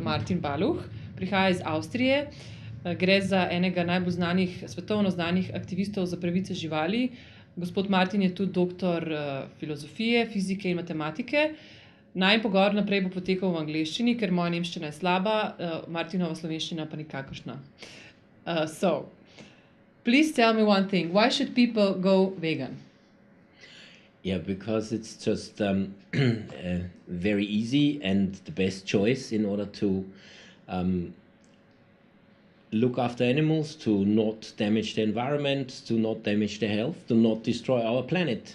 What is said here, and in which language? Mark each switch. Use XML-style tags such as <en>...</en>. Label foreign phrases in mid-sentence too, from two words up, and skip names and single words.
<sl>Martin Balluch, prihaja iz Avstrije. Gre za enega najbolj znanih, svetovno znanih aktivistov za pravice živali. Gospod Martin je tudi doktor filozofije, fizike in matematike. Najin pogovor naprej bo potekal v angleščini, ker moja nemščina je slaba, Martinova slovenščina pa nikakršna.</sl> <en>So, please tell me one thing. Why should people go vegan? Yeah, because it's just very easy and the best choice in order to look after animals, to not damage the environment, to not damage their health, to not destroy our planet.</en>